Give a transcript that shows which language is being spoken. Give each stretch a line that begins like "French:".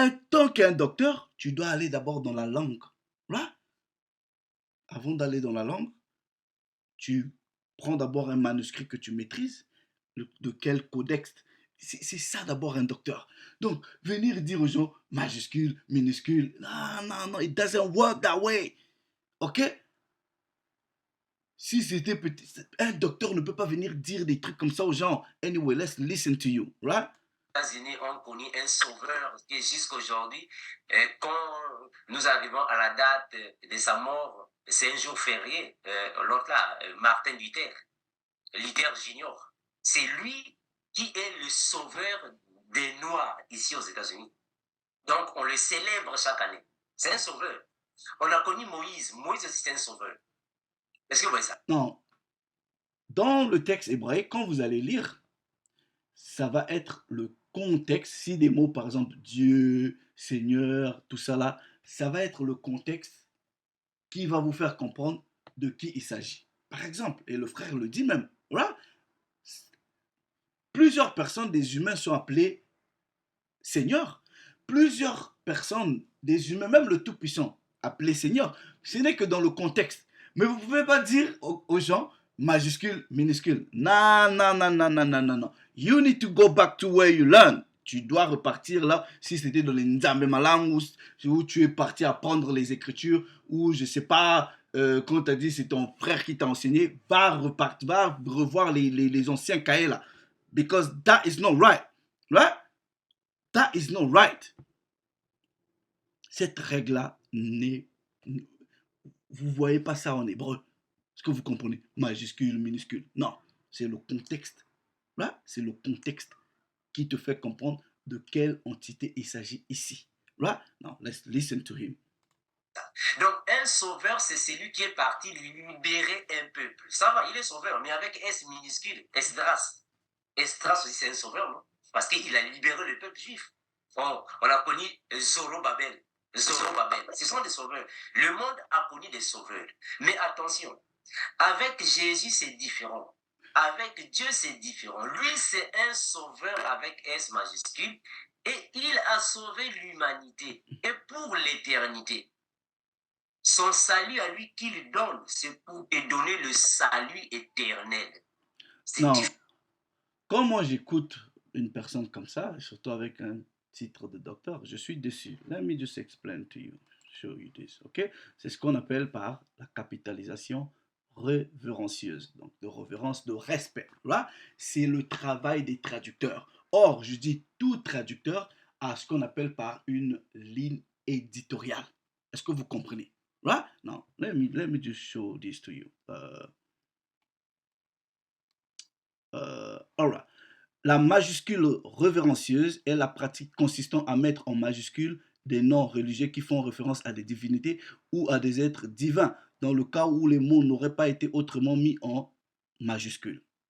French: Tant qu'un docteur, tu dois aller d'abord dans la langue. Là, avant d'aller dans la langue, tu prends d'abord un manuscrit que tu maîtrises, de quel codex. C'est ça d'abord un docteur. Donc, venir dire aux gens majuscule, minuscule, non,
English: it doesn't work that way.
French: Ok? Si c'était petit, un docteur ne peut pas venir dire des trucs comme ça aux gens.
English: Anyway, let's listen to you, right?
French: Les États-Unis ont connu un sauveur qui jusqu'à aujourd'hui, quand nous arrivons à la date de sa mort, c'est un jour férié, l'autre là, Martin Luther Junior. C'est lui qui est le sauveur des Noirs ici aux États-Unis. Donc, on le célèbre chaque année. C'est un sauveur. On a connu Moïse. Moïse aussi, c'est un sauveur. Est-ce que vous voyez ça? Non. Dans le texte hébraïque, quand vous allez lire, ça va être le contexte. Si des mots, par exemple, Dieu, Seigneur, tout ça là, ça va être le contexte qui va vous faire comprendre de qui il s'agit. Par exemple, et le frère le dit même, voilà, plusieurs personnes, des humains sont appelés Seigneur. Plusieurs personnes, des humains, même le Tout-Puissant, appelé Seigneur. Ce n'est que dans le contexte. Mais vous ne pouvez pas dire aux gens majuscule, minuscule. Non, non, non, non, non, non, non, non.
English: You need to go back to where you learn.
French: Tu dois repartir là, si c'était dans les Nzambe Malang, où tu es parti apprendre les Écritures, ou je ne sais pas, quand tu as dit c'est ton frère qui t'a enseigné, va repartir, va revoir les anciens cahiers là.
English: Because that is not right. Right? That is not right.
French: Cette règle-là n'est... Vous ne voyez pas ça en hébreu. Est-ce que vous comprenez? Majuscule, minuscule. Non, c'est le contexte. Là, c'est le contexte qui te fait comprendre de quelle entité il s'agit ici. Là, non,
English: let's listen to him.
French: Donc, un sauveur, c'est celui qui est parti libérer un peuple. Ça va, il est sauveur, mais avec S minuscule, Esdras. Esdras aussi, c'est un sauveur, non? Parce qu'il a libéré le peuple juif. On a connu Zorobabel. Zorobabel. Ce sont des sauveurs. Le monde a connu des sauveurs. Mais attention, avec Jésus, c'est différent. Avec Dieu, c'est différent. Lui, c'est un sauveur avec S majuscule et il a sauvé l'humanité et pour l'éternité. Son salut à lui qu'il donne, c'est pour te donner le salut éternel. Non, quand moi j'écoute une personne comme ça, surtout avec un titre de docteur, je suis déçu.
English: Let me just explain to you, show you this, ok?
French: C'est ce qu'on appelle par la capitalisation révérencieuse, donc de révérence, de respect. Là, c'est le travail des traducteurs. Or, je dis tout traducteur a ce qu'on appelle par une ligne éditoriale. Est-ce que vous comprenez? Là, non,
English: let me just show this to you. All right.
French: La majuscule révérencieuse est la pratique consistant à mettre en majuscule des noms religieux qui font référence à des divinités ou à des êtres divins, dans le cas où les mots n'auraient pas été autrement mis en majuscule.